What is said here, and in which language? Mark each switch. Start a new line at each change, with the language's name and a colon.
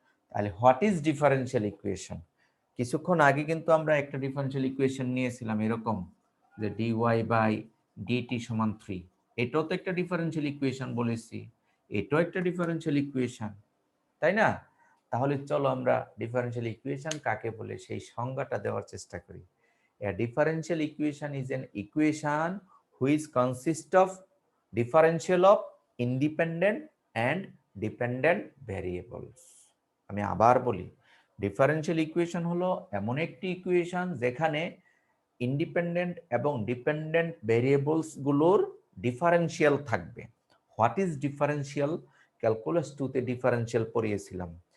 Bangla: তাহলে
English: What is differential equation?
Bangla: কিছুক্ষণ আগে কিন্তু আমরা একটা ডিফারেনশিয়াল ইকুয়েশন নিয়েছিলাম এরকম যে dy বাই dt সমান 3, এটাও তো একটা ডিফারেনশিয়াল ইকুয়েশন বলেছি, এটাও একটা ডিফারেনশিয়াল ইকুয়েশন, তাই না? তাহলে চলো আমরা ডিফারেনশিয়াল ইকুয়েশন কাকে বলে সেই সংজ্ঞাটা দেওয়ার চেষ্টা করি।
English: A differential equation is an equation which consists of differential of independent and dependent variables.
Bangla: আমি আবার বলি, ডিফারেনশিয়াল ইকুয়েশন হলো এমন একটি ইকুয়েশন যেখানে ইন্ডিপেন্ডেন্ট এবং ডিপেন্ডেন্ট ভেরিয়েবলস গুলোর ডিফারেনশিয়াল থাকবে।
English: What is differential?
Bangla: ক্যালকুলাস 2 তে ডিফারেনশিয়াল পড়িয়েছিলাম।